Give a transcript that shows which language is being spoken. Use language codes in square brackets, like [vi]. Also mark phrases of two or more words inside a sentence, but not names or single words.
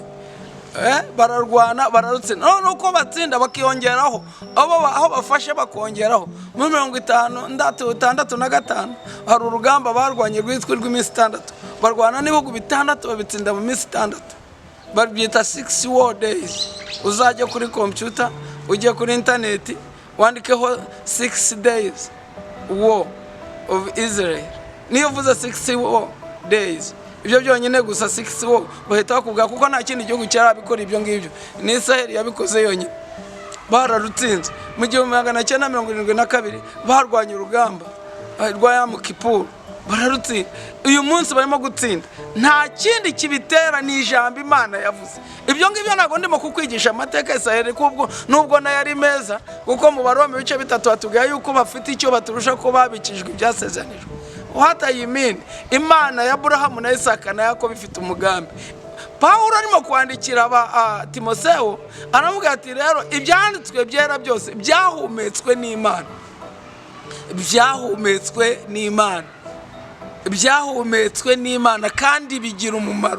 [rw] Bararwana bararutsinda. None uko batsinda bakiyongeraho aho bafashe bakongeraho. Muri 56 hari urugamba barwanye rwitwa rw'iminsi 6. Barwana n'ibihugu bitandatu babitsinda mu minsi 6. Babyita [en] 6 war days. [rw] Uzajya kuri computer, ujye kuri internet, wandikeho [en] 6 days war of Israel. [rw] Niyo uvuze [en] 6 war days, [rw] ibyo byonyine gusa [en] 6 war [rw] bahita bakubwira kuko nta kindi gihugu cyarabikora ibyo ngibyo. Ni Israel yabikoze yonyine. Bararutsinze. Mu 1972 barwanye urugamba rwa Yom Kippur. Bararutsinda. Uyu munsi barimo gutsinda. Nta kindi kibitera ni ijambo Imana yavuze. Ibyo ngibyo ntago ndimo kukwigisha amateka Israel kubwo nubwo na yari meza, kuko mu Baroma bice 3 batubwiye yuko bafite icyo baturusha ko babikijwe ibyasezanijwe. [en] What I mean, [rw] Imana ya Aburahamu na Isaka na Yakobo ifite umugambi. Paulo arimo kwandikira Timotheo aravuga ati rero ibyanditswe byera byose byahumetswe n'Imana. Byahumetswe n'Imana. Byahumetswe n'Imana kandi bigira umumaro.